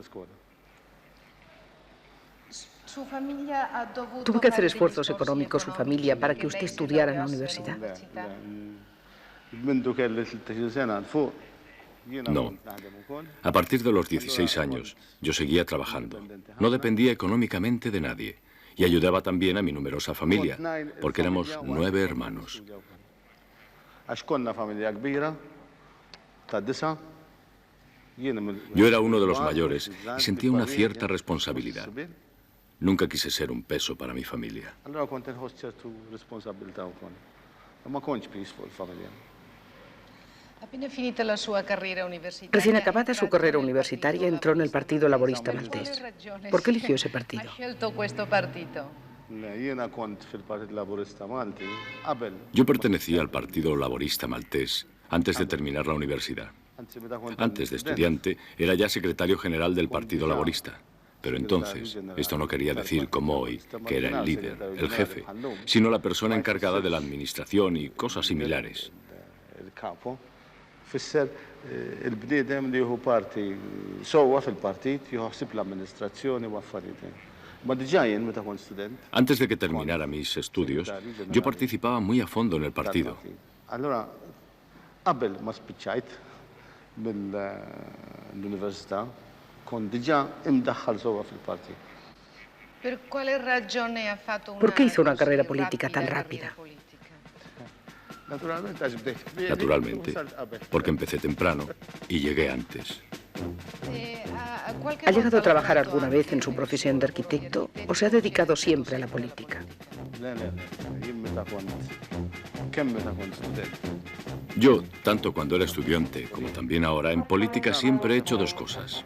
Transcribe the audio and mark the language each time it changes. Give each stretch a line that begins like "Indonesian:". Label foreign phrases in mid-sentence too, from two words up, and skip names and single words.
Spanish: ¿Tuvo que hacer esfuerzos económicos su familia para que usted estudiara en la universidad? No. A partir de los 16 años, yo seguía trabajando. No dependía económicamente de nadie. y ayudaba también a mi numerosa familia, porque éramos 9 hermanos.
Maltese: Għax konna familja kbira ta' disa.
Spanish: Yo era uno de los mayores y sentía una cierta responsabilidad. Nunca quise ser un peso para mi familia.
Maltese: Allora kont inħoss ċertu responsabilità wkoll. Ma kontx pis fuq il-familja.
Italian: Appena finita la sua carrera universitaria.
Spanish: Recién acabada su carrera universitaria entró en el Partido Laborista Maltés. ¿Por qué eligió ese partido?
Italian: Ha scelto questo partito.
Maltese: Jiena kont fil-Partit Laburista Malti qabel.
Spanish: Yo pertenecía al Partido Laborista Maltés antes de terminar la universidad. Antes de estudiante, era ya secretario general del Partido Laborista. Pero entonces, esto no quería decir, como hoy, que era el líder, el jefe, sino la persona encargada de la administración y cosas similares.
Maltese: Il-kapo fisser il-bniedem li jieħu parti sewwa fil-partit jieħsib l-amministrazzjoni u affarijiet. Ma diġà jien meta kont student.
Spanish: Antes de que terminara mis estudios, yo participaba muy a fondo en el partido.
Maltese: Allora qabel ma spiċċajt mill-università kont diġà imdaħħal sewwa fil-partit.
Italian: ¿Per quale ragione ha fatto una
Spanish: ¿Por qué hizo una
Italian: così
Spanish: carrera política tan
Italian: rapida
Spanish: rápida?
Italian: carriera politica?
Spanish: Naturalmente, porque empecé temprano y llegué antes. ¿Ha llegado a trabajar alguna vez en su profesión de arquitecto o se ha dedicado siempre a la política? Yo, tanto cuando era estudiante como también ahora, en política siempre he hecho dos cosas.